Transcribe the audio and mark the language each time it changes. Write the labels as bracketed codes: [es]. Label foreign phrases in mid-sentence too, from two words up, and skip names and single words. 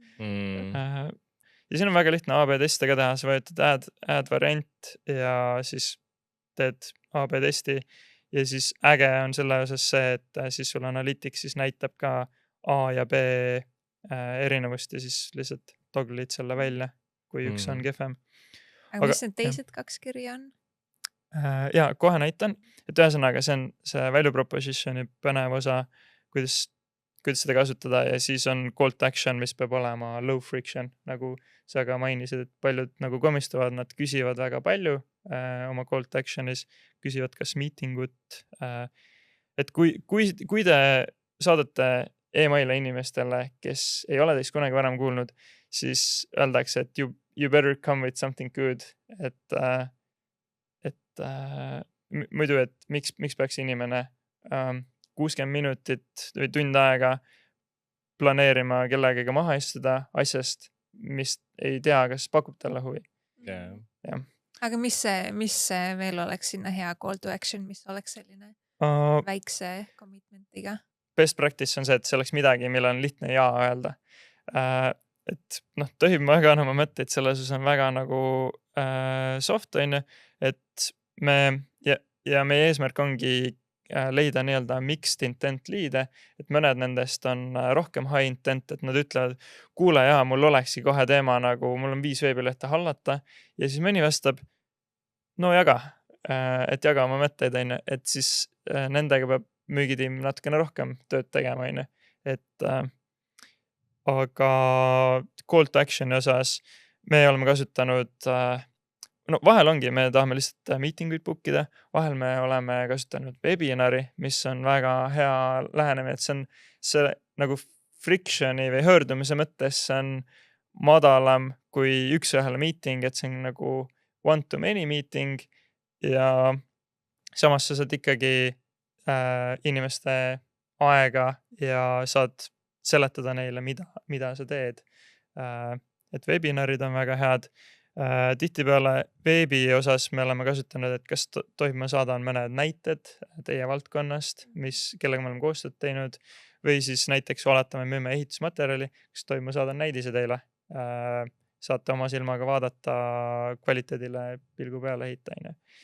[et] Ja siin on väga lihtne AB teste ka teha, sa vajutad [en] add variant [et] ja siis teed AB testi ja siis äge on selle osas see, et siis sul Analytics siis näitab ka A ja B erinevust ja siis lihtsalt toggle'id selle välja, kui üks on kehvem. Aga mis need teised 2 kirja on? Ja kohe näitan, et ühesõnaga see on see [en] value propositioni [et] põnev osa, kuidas seda kasutada ja siis on [en] call to action, [et] mis peab olema [en] low friction, [et] nagu sa ka mainisid, et paljud nagu komistuvad, nad küsivad väga palju oma [en] call to action'is, [et] küsivad kas meetingut, et kui te saadate emaile inimestele, kes ei ole teist kunagi varem kuulnud, siis öeldakse, et [en] you better come with something good, [et] et muidu, et miks peaks inimene 60 minutit või tund aega planeerima kellegagi maha istuda asjast, mis ei tea, kas pakub talle huvi. Yeah. Aga mis see veel oleks sinna hea [en] call to action, [et] mis oleks selline väikse commitmentiga? [en] Best practice [et] on see, et see oleks midagi, mille on lihtne jaa öelda. Et tohib väga oma mõtteid, selles on väga nagu soft on ju, et ja meie eesmärk ongi leida nii-öelda [en] mixed intent [et] liide, et mõned nendest on rohkem [en] high intent, [et] et nad ütlevad, kuule jaa, mul olekski kohe teema nagu, mul on 5 veebilehte hallata ja siis mõni vastab, no jaga, et jaga oma mõtteid on ju, et siis nendega peab müügitiim natukene rohkem tööd tegema on ju, et aga [en] call to action'i [et] osas me oleme kasutanud vahel ongi, me tahame lihtsalt meetinguid bookida, vahel me oleme kasutanud webinari, mis on väga hea lähenemine, et see nagu friction'i või hõõrdumise mõttes on madalam kui üks-ühele meeting, et see on nagu [en] one-to-many meeting [et] ja samas sa saad ikkagi inimeste aega ja saad seletada neile, mida sa teed. Et webinarid on väga head. Tihtipeale veebi osas me oleme kasutanud, et kas tohib ma saada mõned näited teie valdkonnast, kellega me oleme koostööd teinud või siis näiteks oletame müüme ehitusmaterjali, kas tohib ma saada näidise teile, saate oma silmaga vaadata kvaliteedile pilgu peale ehitajana.